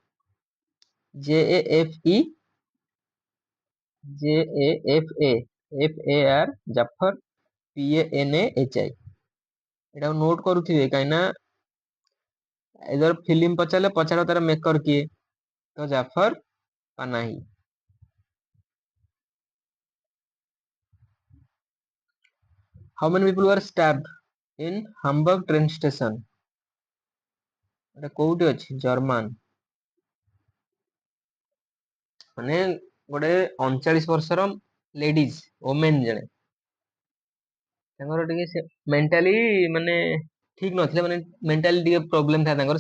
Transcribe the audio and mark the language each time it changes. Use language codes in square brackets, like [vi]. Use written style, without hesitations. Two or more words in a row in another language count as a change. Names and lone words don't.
[or] JAFE ଜାଫର PANAHI। ଏଟାକୁ ନୋଟ କରୁଥିବେ, କାହିଁକି ନା ଏଧର ଫିଲ୍ମ ପଚାରିଲେ ପଚାର ତାର ମେକର କିଏ, ତ ଜାଫର ପାନାହି। [en] How many people were stabbed in Hamburg train station? [or] ଏଟା କୋଉଠି ଅଛି? ଜର୍ମାନ। ମାନେ ଗୋଟେ 39 ବର୍ଷର ଲେଡିଜ, ଓମେନ ଜଣେ, ତାଙ୍କର ଟିକେ ସେ ମେଣ୍ଟାଲି ମାନେ ଠିକ ନଥିଲେ, ମାନେ ମେଣ୍ଟାଲି ଟିକେ ପ୍ରୋବ୍ଲେମ ଥାଏ ତାଙ୍କର।